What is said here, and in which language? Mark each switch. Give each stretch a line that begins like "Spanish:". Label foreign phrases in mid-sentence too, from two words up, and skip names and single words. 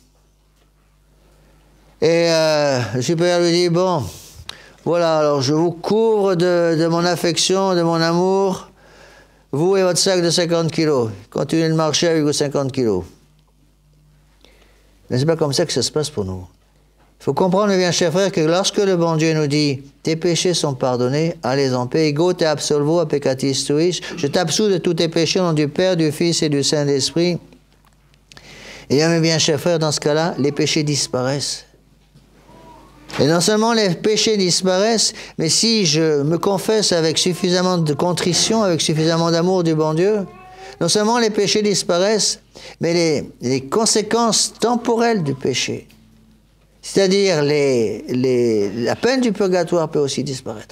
French: Et le supérieur lui dit, bon, voilà, alors je vous couvre de mon affection, de mon amour, vous et votre sac de 50 kilos. Continuez de marcher avec vos 50 kilos. Mais ce n'est pas comme ça que ça se passe pour nous. Il faut comprendre, mes bien chers frères, que lorsque le bon Dieu nous dit « Tes péchés sont pardonnés, allez en paix,
Latin: ego te absolvo a peccatis tuis
French: » je t'absous de tous tes péchés au nom du Père, du Fils et du Saint-Esprit. Et bien, mes bien chers frères, dans ce cas-là, les péchés disparaissent. Et non seulement les péchés disparaissent, mais si je me confesse avec suffisamment de contrition, avec suffisamment d'amour du bon Dieu, non seulement les péchés disparaissent, mais les conséquences temporelles du péché, c'est-à-dire la peine du purgatoire peut aussi disparaître.